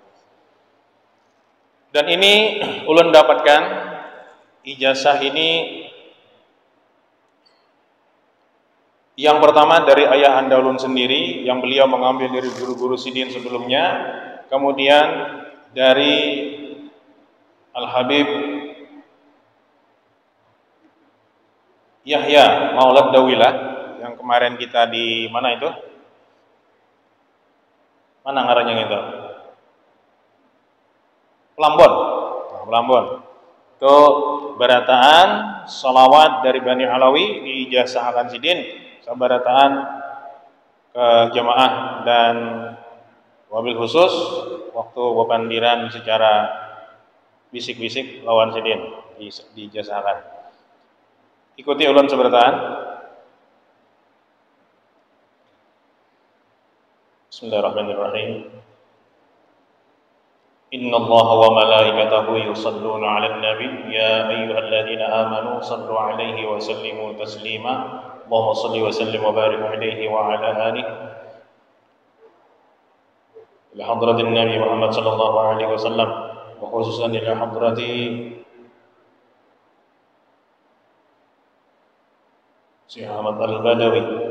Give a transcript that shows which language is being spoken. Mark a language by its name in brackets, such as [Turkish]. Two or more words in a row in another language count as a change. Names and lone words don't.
[Indonesian] Dan ini ulun dapatkan ijazah ini Yang pertama dari ayah anda ulun sendiri yang beliau mengambil dari guru-guru sidin sebelumnya, kemudian dari Al-Habib Yahya Maulad Dawilah yang kemarin kita di mana itu? [Banjar] Mana ngarannya itu? Pelambon. Nah, Pelambon. Itu berataan salawat dari Bani Alawi diijazahkan sidin, sabarataan ke jamaah dan [Arabic] وبالخصوص [Banjar] waktu wapandiran secara bisik-bisik lawan sidin diijazahkan. Ikuti ulun seberataan. [Arabic] بسم الله الرحمن الرحيم. إن الله وملائكته يصلون على النبي يا أيها الذين آمنوا صلوا عليه وسلموا تسليما. اللهم صل وسلم وبارك عليه وعلى آله. إلى حضرة النبي محمد صلى الله عليه وسلم وخصوصا إلى حضرة الشيخ أحمد البدوي.